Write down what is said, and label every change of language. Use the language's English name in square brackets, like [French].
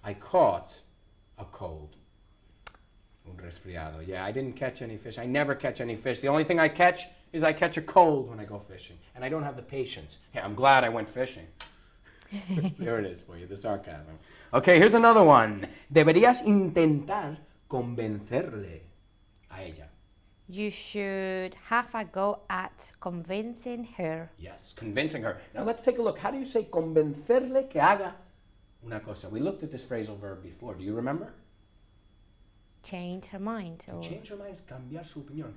[English] I caught a cold. [Spanish] Un resfriado. [English] Yeah, I didn't catch any fish. I never catch any fish. The only thing I catch is I catch a cold when I go fishing. And I don't have the patience. Yeah, I'm glad I went fishing. There it is for you, the sarcasm. Okay, here's another one. [Spanish] Deberías intentar convencerle a ella. [English] You should have a go at convincing her. Yes, convincing her. Now let's take a look. How do you say [Spanish] convencerle que haga una cosa? [English] We looked at this phrasal verb before. Do you remember? Change her mind. To change her mind is [Spanish] cambiar su opinión.